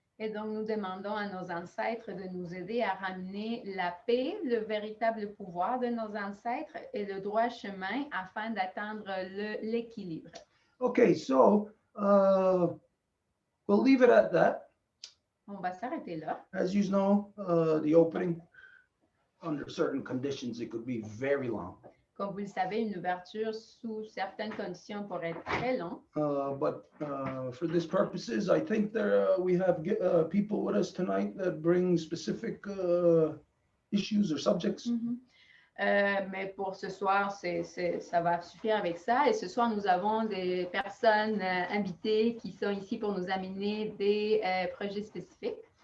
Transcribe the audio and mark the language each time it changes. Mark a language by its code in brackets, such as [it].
[fr] Et donc, nous demandons à nos ancêtres de nous aider à ramener la paix, le véritable pouvoir de nos ancêtres et le droit chemin afin d'atteindre l'équilibre. [en] Okay, so we'll leave it at that. [fr] On va s'arrêter là. [en] As you know, the opening, under certain conditions, it could be very long. [fr] Comme vous le savez, une ouverture sous certaines conditions pourrait être très long. [en] But for this purposes, I think we have people with us tonight that bring specific issues or subjects. [fr] Mais pour ce soir, ça va suffire avec ça. Et ce soir, nous avons des personnes invitées qui sont ici pour nous amener des projets spécifiques.